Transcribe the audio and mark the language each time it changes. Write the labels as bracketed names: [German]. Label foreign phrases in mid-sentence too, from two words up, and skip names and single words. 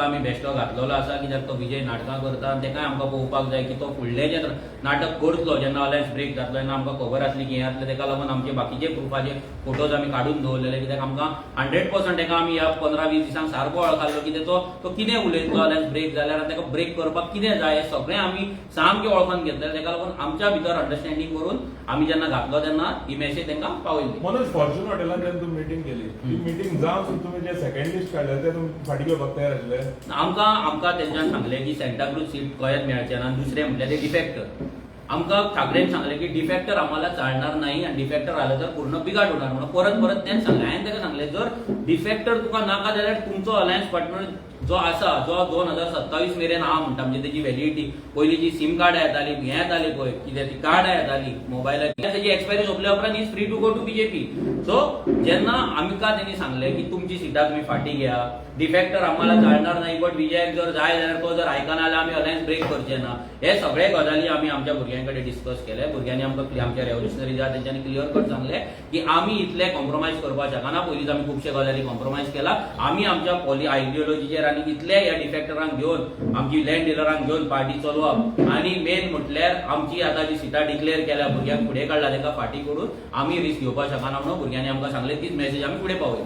[Konkani] आमी बेश्टो घातलेलो आसा कित्याक तो विजय नाटकां करता ताकाय आमकां पळोवपाक जाय की तो फुडलें जे नाटक करतलो जेन्ना अलायन्स ब्रेक जातलो तेन्ना आमकां खबर आसली की हें जातलें ताका लागून आमचे बाकीचे प्रुफाचे फोटोज आमी काडून दवरलेले कित्याक आमकां 100% ताका आमी ह्या 15-20 दिसांक सारको वळखलो कित्याक तो कितें उलयतलो अलायन्स ब्रेक जाल्यार ताका ब्रेक करपाक कितें जाय हें सगळें आमी सामकें वळखून घेतलें ताका लागून आमच्या भितर अंडरस्टँडींग करून आमी जेन्ना घातलो तेन्ना ही मॅसेज तांकां पावयली मनोज फॉर्च्यून हॉटेलान जेन्ना तुम्ही मिटींग केली ती मिटींग जावन तुम्ही जे [English] second list [Konkani] काडले ते तुमी फाटीं घेवपाक तयार आसले आमकां तेंच्यान सांगलें की सेंटाक्रूज सीट गोंयांत मेळचें ना दुसरें म्हटल्यार ते डिफेक्टर आमकां ठाकरेन सांगलें की [Marathi] डिफेक्टर आम्हाला चालणार नाही आणि डिफेक्टर आलं तर पूर्ण बिघाड होणार [Konkani] म्हणून परत तेच सांगलें हांवें ताका सांगलें जर डिफेक्टर तुका नाका जाल्यार तुमचो अलायन्स पार्टनर जो आसा जो 2027 मेरेन आहा म्हणटा म्हणजे तेजी व्हॅलिडिटी पयलीं जी सीम कार्डां येताली हें येताली पळय कितें ती कार्डां येताली मोबायलाची तेजी एक्सपायरी सोंपल्या उपरांत [English] is free to go to BJP [Konkani] सो जेन्ना आमकां तेणी सांगलें की तुमची सिटां तुमी फाटीं घ्या [Marathi] डिफेक्टर आम्हाला चालणार नाही [Konkani] बट विजयाक जर जाय जाल्यार तो जर आयकना जाल्यार आमी अलायन्स ब्रेक करचे ना हे सगळे गजाली आमी आमच्या भुरग्यां कडेन डिस्कस केले भुरग्यांनी आमकां आमच्या रेव्होल्युशनरी ज्या तेंच्यांनी [English] clear cut [Konkani] सांगलें की आमी इतले कॉम्प्रोमायज करपाक शकना पयलींच आमी खुबशे गजाली कॉम्प्रोमायज केला आमी आमच्या आयडियोलॉजीचेर आनी आनी इतले ह्या डिफेक्टरांक घेवन आमची लँड डिलरांक घेवन पार्टी चलोवप आनी मेन म्हटल्यार आमची आतां जी सिटां डिक्लेअर केल्या भुरग्यांक फुडें काडला ताका फाटीं करून आमी रिस्क घेवपाक शकना म्हणून भुरग्यांनी आमकां सांगलें तीच मेसेज आमी फुडें पावयली.